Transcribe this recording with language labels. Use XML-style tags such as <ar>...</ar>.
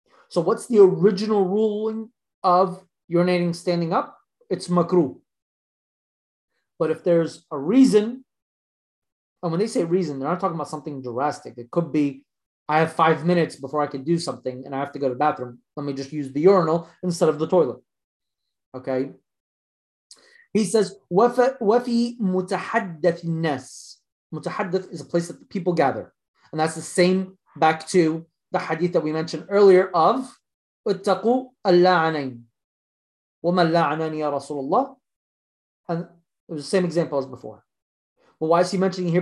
<en>So what's the original ruling of urinating standing up? It's makruh. But if there's a reason, and when they say reason, they're not talking about something drastic. It could be, I have 5 minutes before I can do something and I have to go to the bathroom. Let me just use the urinal instead of the toilet. Okay? He says,</en> <ar>وَفِي مُتَحَدَّثِ النَّاسِ.</ar> <en>Mutahaddith is a place that people gather. And that's the same back to the hadith that we mentioned earlier of</en> <ar>اتقوا اللعنين وما اللعنان يا رسول الله.</ar> <en>And it was the same example as before. But why is he mentioning it here?</en>